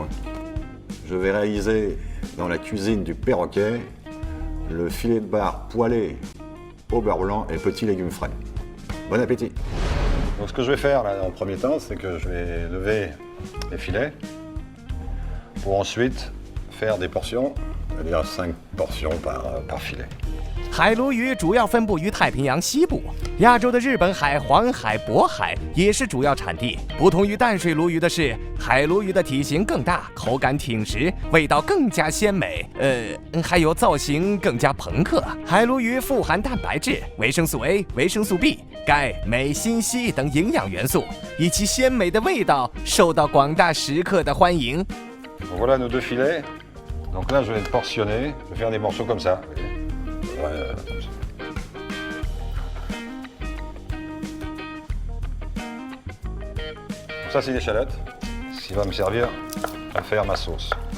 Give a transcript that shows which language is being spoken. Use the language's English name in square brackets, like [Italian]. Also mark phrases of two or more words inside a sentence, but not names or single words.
[French] Je vais réaliser dans la cuisine du perroquet le filet de bar poêlé au beurre blanc et petits légumes frais. Bon appétit! Donc ce que je vais faire là, en premier temps, c'est que je vais lever les filets pour ensuite faire des portions. C'est-à-dire 5 portions par filet。 [Chinese] 海鲈鱼主要分布于太平洋西部，亚洲的日本海、黄海、渤海也是主要产地。不同于淡水鲈鱼的是，海鲈鱼的体型更大，口感挺实，味道更加鲜美，还有造型更加朋克。海鲈鱼富含蛋白质、维生素 A、维生素 B、钙、镁、锌、硒等营养元素，以其鲜美的味道受到广大食客的欢迎。 [French] Voilà nos 2 filets. Donc là, je vais portionner, je vais faire des morceaux comme ça. Comme ça. Donc ça, c'est l'échalote, ce qui va me servir à faire ma sauce.